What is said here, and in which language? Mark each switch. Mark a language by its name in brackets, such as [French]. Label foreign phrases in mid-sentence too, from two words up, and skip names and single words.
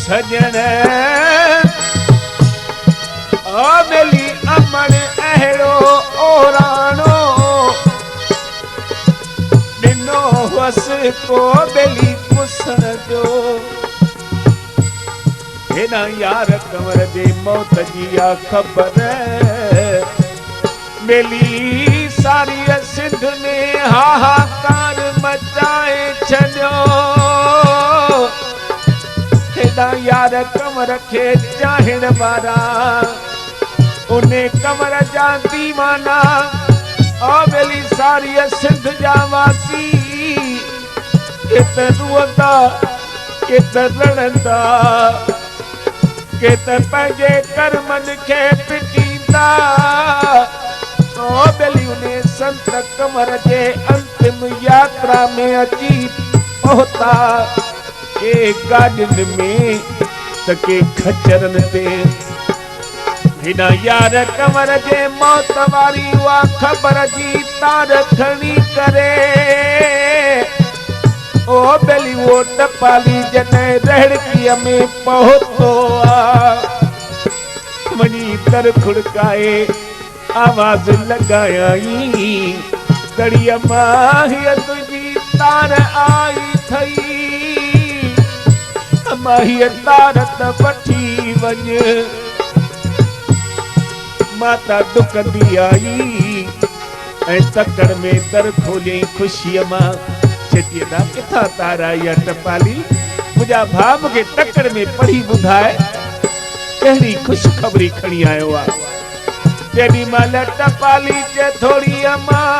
[Sindhi] सजन ओ मेली अमन अहड़ो ओराणो दिनो वस को बेली कुसन जो हेना यार कंवर जे मौत जी आ ख़बर मेली सारी सिंध में हाहाकार मचाए छॾियो हेॾा यार कंवर खे चाहण वारा उन्हें कंवर जा दीवाना ओ मेली सारी सिंध जा वासी केत रुअंदा केत लड़ंदा केत पंहिंजे कर्मनि खे पिटींदा ओ बेली उन्हें संत कंवर जे अंतिम यात्रा में अची पहुता के गाॾियुनि में त के खच्चरनि ते हिन यार कंवर जे मौत वारी उहा ख़बर जी तार खणी करे ओ बेली वो टपाली जॾहिं रहड़कीअ में पहुतो आ वञी दर खुड़काए आवाज लगाई कड़िया माहिया तुझी तार आई थई माहिया तार त वठी वञ माता डुकंदी आई ऐं तकड़ में दर खोलियई खुशीअ मां चेती ना किथां तार आई आहे टपाली मुंहिंजा भाउ मूंखे तकड़ में पढ़ी ॿुधाए कहिड़ी ख़ुशख़बरी खणी आयो आहे जेॾी महिल टपाली जे थोड़ी अम्मा